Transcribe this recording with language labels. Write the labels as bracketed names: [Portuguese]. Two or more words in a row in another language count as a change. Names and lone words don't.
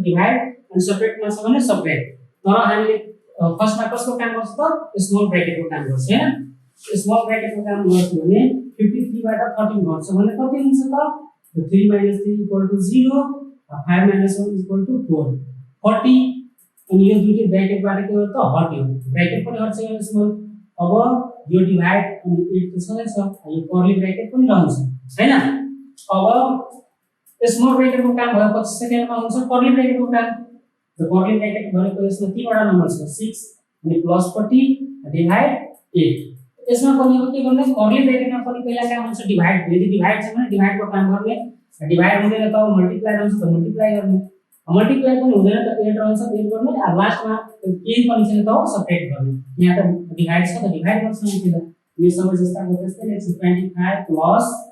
[Nepali] डिवाइड अनि सेपरेट मा छ भने सेपरेट तर हामीले फर्स्ट मा कसको काम गर्छ त [English] small bracket [Nepali] को काम गर्छ हैन [English] small bracket [Nepali] को काम गर्छ भने 53 बाट 13 घट्छ भने कति हुन्छ त 3 - 3 = 0 5 - 1 = 4 40 अनि यो दुईटै ब्रैकेट बाट के हो त हट्यो ब्रैकेट पनि हट्छ यो स्मल अब यो डिवाइड अनि 8 त छँदै छ यो [English] curly bracket [Nepali] पनि रहन्छ हैन अब [English] small bracket [Nepali] को काम भएपछि सेकेन्ड मा हुन्छ [English] curly bracket [Nepali] को काम तो [English] curly bracket [Nepali] भनेको यसमा तीनवटा नम्बर छ 6 अनि प्लस 40 डिवाइड 8 यसमा पनि अब के गर्ने कर्ली ब्रैकेटमा पनि पहिला काम हुन्छ डिवाइड यदि डिवाइड छ भने डिवाइड को काम गर्ने डिवाइड हुँदैन त मल्टिप्लाई रहन्छ त मल्टिप्लाई गर्ने मल्टिप्लाई पनि हुँदैन त एड रहन्छ एड गर्ने अब लास्टमा केही पनि छैन त सब्ट्र्याक्ट गर्ने यहाँ त डिवाइड छ त डिवाइड गर्छ नि त्यसलाई यो सबै जस्ताको त्यस्तै लेख्छु 25 प्लस